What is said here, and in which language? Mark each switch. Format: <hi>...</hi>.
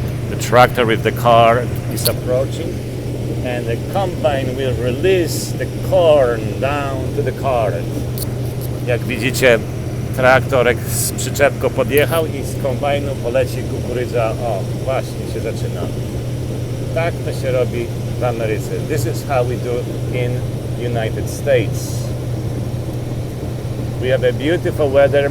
<en>the tractor with the car is approaching. And the combine will release the corn down to the cart.</en> <pl>Jak widzicie, traktorek z przyczepką podjechał i z kombajnu poleci kukurydza. O, właśnie się zaczyna. Tak to się robi w Ameryce.</pl> <en>This is how we do in United States. We have a beautiful weather.</en>